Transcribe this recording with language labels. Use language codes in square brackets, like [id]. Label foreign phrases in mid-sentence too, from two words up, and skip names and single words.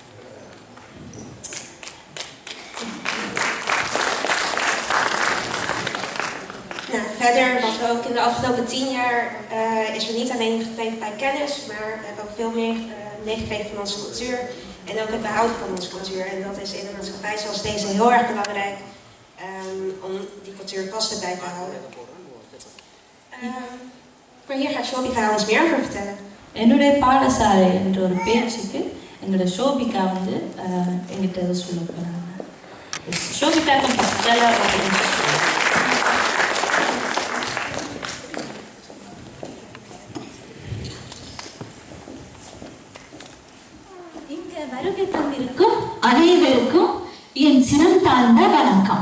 [nl] Nou, verder, wat we ook in de afgelopen 10 jaar is er niet alleen gegeven bij kennis, maar we hebben ook veel meer meegekregen van onze cultuur en ook het behouden van onze cultuur. En dat is in een maatschappij zoals deze heel erg belangrijk om die cultuur vast te blijven houden. Maar hier gaat Shobika ons meer over vertellen. [ta] என்னுடைய பாடசாலை என்ற ஒரு பேச்சுக்கு என்னோட ஷோபிகா வந்து எங்கிட்ட சொல்ல போகிறாங்க. ஷோபிகா கொஞ்சம் ஸ்பெஷலாக இங்க வருகை தந்திருக்கும் அனைவருக்கும் என் சிரம் தாழ்ந்த வணக்கம்.